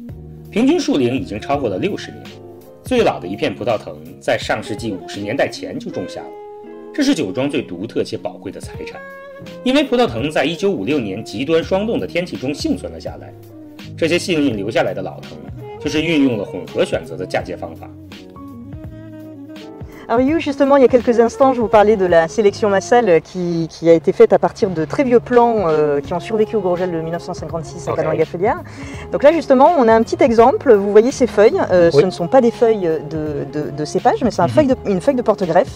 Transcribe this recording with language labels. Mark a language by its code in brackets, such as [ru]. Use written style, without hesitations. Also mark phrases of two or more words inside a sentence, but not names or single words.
[zh] 平均树龄已经超过了60年，最老的一片葡萄藤在上世纪50年代前就种下了，这是酒庄最独特且宝贵的财产。因为葡萄藤在1956年极端霜冻的天气中幸存了下来，这些幸运留下来的老藤就是运用了混合选择的嫁接方法。 [fr] Alors justement, il y a quelques instants, je vous parlais de la sélection massale qui a été faite à partir de très vieux plants qui ont survécu au gros gel de 1956 à Canon et Gaffelière. Donc là justement, on a un petit exemple, vous voyez ces feuilles, ce ne sont pas des feuilles de cépage, mais c'est une feuille de porte-greffe.